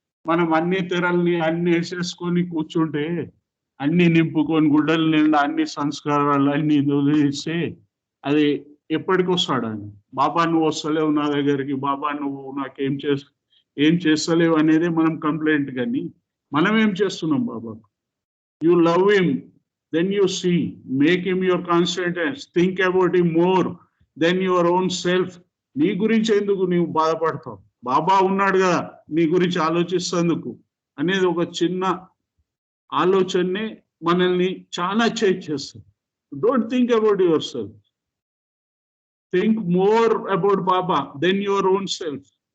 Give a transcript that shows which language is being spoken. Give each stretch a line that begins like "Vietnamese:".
Telugu: మనం అన్ని తెరల్ని అన్ని వేసేసుకొని కూర్చుంటే, అన్ని నింపుకొని గుండెల నిండా అన్ని సంస్కారాలు అన్ని వదిలేస్తే అది ఎప్పటికి వస్తాడు ఆయన? బాబా నువ్వు వస్తలేవు నా దగ్గరికి, బాబా నువ్వు నాకేం ఏం చేస్తలేవు అనేది మనం కంప్లైంట్. కానీ మనం ఏం చేస్తున్నాం బాబా?
English: You love him, then you see, make him your constant, think about him more than your own self.
Telugu: నీ గురించి ఎందుకు నీవు బాధపడతావు? బాబా ఉన్నాడు కదా నీ గురించి ఆలోచిస్తేందుకు అనేది ఒక చిన్న ఆలోచనే మనల్ని చాలా చేంజ్ చేస్తుంది.
English: Don't think about yourself, think more about Baba than your own self.